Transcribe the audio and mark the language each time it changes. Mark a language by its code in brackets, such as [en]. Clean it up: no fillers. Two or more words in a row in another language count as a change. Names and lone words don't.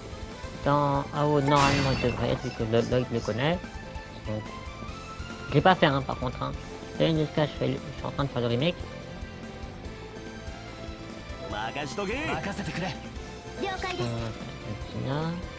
[fr] Dans AO, normalement, il devrait être, vu que Lloyd le connaît. Donc, je vais pas faire, hein, par contre. Hein. C'est une sky, je suis en train de faire le remake. [ja] 任しとけ。任せてくれ Tina.